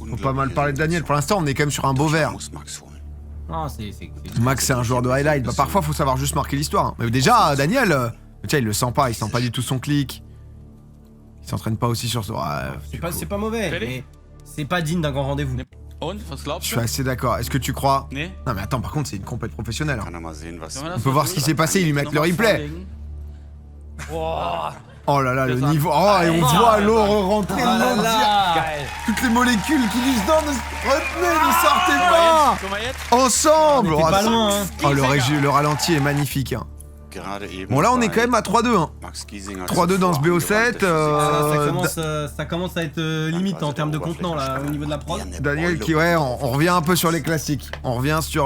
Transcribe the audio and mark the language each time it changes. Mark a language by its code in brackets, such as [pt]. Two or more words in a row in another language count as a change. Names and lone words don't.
[fr] Faut pas mal parler de Daniel. Pour l'instant, on est quand même sur un beau vert. Non, c'est. Max, c'est un joueur de highlight. Bah, parfois, faut savoir juste marquer l'histoire. Hein. Mais déjà, Daniel, tiens, il le sent pas. Il sent pas du tout son clic. Il s'entraîne pas aussi sur ce. Ouais, C'est pas mauvais, mais c'est pas digne d'un grand rendez-vous. [de] Und, was glaubst [fr] je suis [de] du? [fr] assez d'accord. Est-ce que tu crois? [de] Nee. [fr] Non, mais attends, par contre, c'est une compète professionnelle. Hein. [de] Können wir das [fr] On peut voir ce qui s'est passé, ils lui mettent le replay. [de] vorlegen? Boah. [fr] Oh là là, le niveau. Oh, et on voit l'eau rentrer Ah là l'eau. là. Toutes les molécules qui disent non, retenez, ne sortez pas. [de] Guck mal jetzt. [fr] Ensemble. On était pas loin, hein. Oh, le ralenti est magnifique. Hein. Bon, là, on est quand même à 3-2. Hein. 3-2 dans ce BO7. Ça commence à être limite en termes de contenant là au niveau de la prod. Daniel qui, ouais, on revient un peu sur les classiques. On revient sur...